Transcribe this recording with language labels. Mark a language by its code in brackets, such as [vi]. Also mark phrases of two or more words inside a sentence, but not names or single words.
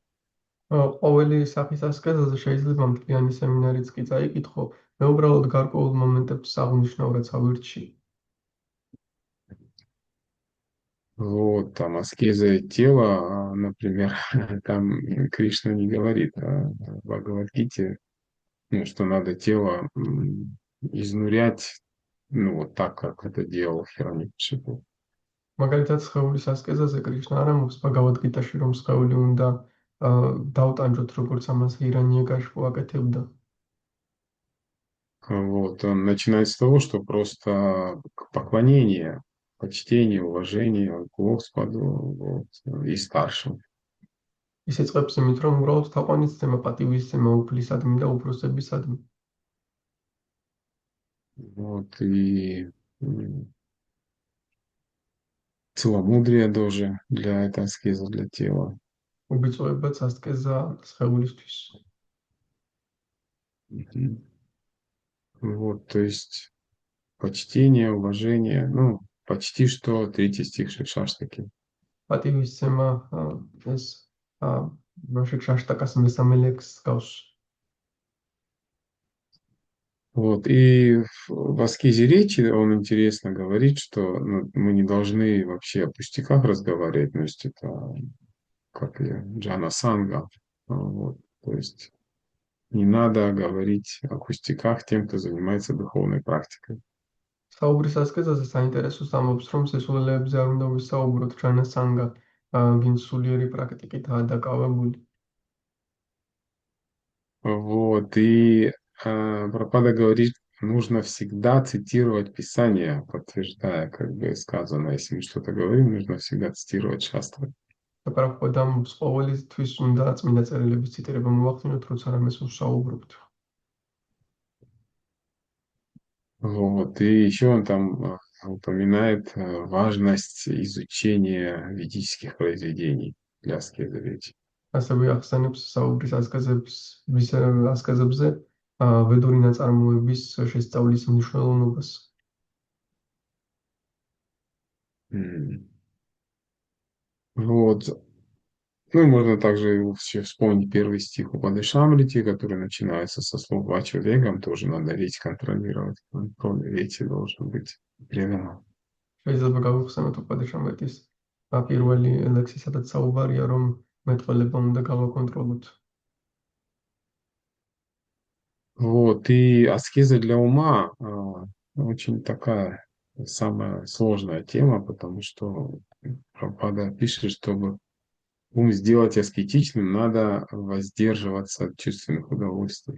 [ka] ყოველი სახის ასკეზაზე შეიძლება მთლიანი სემინარიც კი წაიკითხო, მე უბრალოდ გარკვეულ მომენტებს აღნიშნავ, რაც ავირჩი. [ru] Вот, там аскеза тела, например, там Кришна не говорит в Бхагавад-гите, ну, что надо тело изнурять, ну, вот так, как это делал Хираньякшипу. [ka] მაგალითად, სხეულის ასკეზაზე კრიშნა არ ამბობს ბაგავად-გიტაში, რომ სხეული უნდა დავტანჯოთ, როგორც ამას ჰირანიაკაშიπუ აკეთებდა. [ru] Вот, он начинает с того, что просто поклонение, почтение, уважение к Господу, вот, и старшим. [ka] ის იწყებს იმით, რომ უბრალოდ თაყვანისცემა, პატივისცემა უფლისადმი და უფროსებისადმი. [ru] Вот, и целомудрие тоже для этой аскезы, для тела. [ka] უბიწოებაც ასკეზა სხეულისთვის. Мгм. [ru] Вот, то есть почтение, уважение, ну, почти что третий стих Шикшаштаки. [ka] პატივისცემა ეს შიქშაშტაკას მესამე ლექსს გავს. [ru] Вот, и в аскезе речи он интересно говорит, что ну, мы не должны вообще о пустяках разговаривать, то есть это как и Джана Санга. Вот, то есть не надо говорить о пустяках тем, кто занимается духовной практикой. [ka] საუბრის ასკეზაზე საინტერესოს ამბობს, რომ სისულელეებზე არ უნდა ვისაუბროთ, ჯანა სანგა, ვინც სულიერი პრაქტიკითაა დაკავებული. [ru] Вот, и Прабхупада говорит, нужно всегда цитировать Писание, подтверждая, как бы сказано, если мы что-то говорим, нужно всегда цитировать шастры. [ka] და პრაბჰუპადა ამბობს, ყოველთვის უნდა წმინდა წერილების ციტირება მოვახდინოთ, როცა რამეს ვსაუბრობთ. [ru] Вот, и еще он там упоминает важность изучения ведических произведений для аскеза речи. [ka] ასევე ახსენებს საუბრის ასკეზებზე ვედური ნაწარმოების შესწავლის მნიშვნელობას. [ru] Вот. Ну, можно также вообще вспомнить первый стих Упадешамрити, который начинается со слов [sa] «वाचा वेगम्», [ru] тоже надо речь контролировать, контроль речи должен быть преданным. [ka] შეიძლება გავიხსენოთ უპადეშამრიტის პირველი ლექსი, სადაც საუბარია, რომ მეტყველება უნდა გავაკონტროლოთ. [ru] Вот, и аскеза для ума очень такая самая сложная тема, потому что Прабхупада пишет, чтобы ум сделать аскетичным, надо воздерживаться от чувственных удовольствий.